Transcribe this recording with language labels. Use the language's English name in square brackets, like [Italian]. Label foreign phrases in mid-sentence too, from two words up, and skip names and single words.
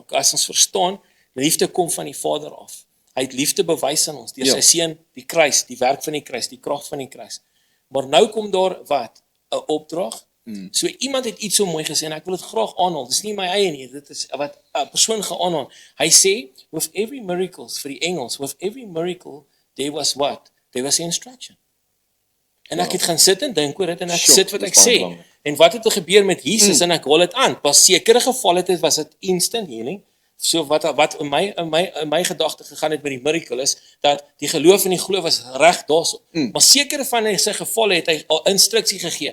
[Afrikaans] As ons verstaan, liefde kom van die Vader af. Hy het liefde bewys aan ons, deur sy seun, die kruis, die werk van die kruis, die krag van die kruis. Maar nou kom daar wat? 'n opdrag. So iemand het iets so mooi gesê, en ek wil dit graag aanhaal, dis nie my eie nie, dit is wat 'n persoon geaanhaal. Hy sê, [English] with every miracle, [Afrikaans] vir die Engels, [English] with every miracle, there was what? There was instruction. [Afrikaans] En ek het gaan sit en dink oor dit, en ek sit wat ek sê. En wat het gebeur met Jesus, en ek haal dit aan. Pas sekere gevalle het, was dit [English] instant healing. [Afrikaans] So wat in my gedagte gegaan het met die miracle is, dat die geloof en die glo was reg daarso. Maar sekere van sy gevalle het hy al instruksie gegee.